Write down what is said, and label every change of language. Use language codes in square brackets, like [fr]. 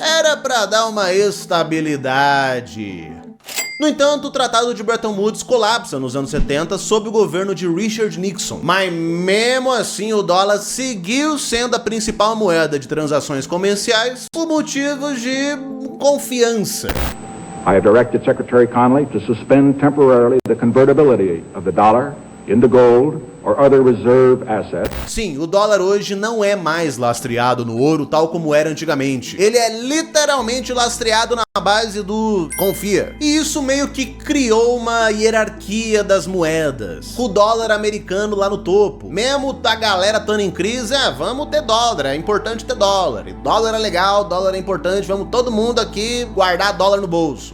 [pt] Era para dar uma estabilidade. No entanto, o Tratado de Bretton Woods colapsa nos anos 70 sob o governo de Richard Nixon. Mas mesmo assim o dólar seguiu sendo a principal moeda de transações comerciais por motivos de confiança. [en] I have directed Secretary Connally to suspend temporarily the convertibility of the dollar into gold or other reserve assets. [pt] Sim, o dólar hoje não é mais lastreado no ouro tal como era antigamente. Ele é literalmente lastreado na base do confia. E isso meio que criou uma hierarquia das moedas. O dólar americano lá no topo. Mesmo a galera estando em crise, vamos ter dólar, é importante ter dólar. E dólar é legal, dólar é importante, vamos todo mundo aqui guardar dólar no bolso.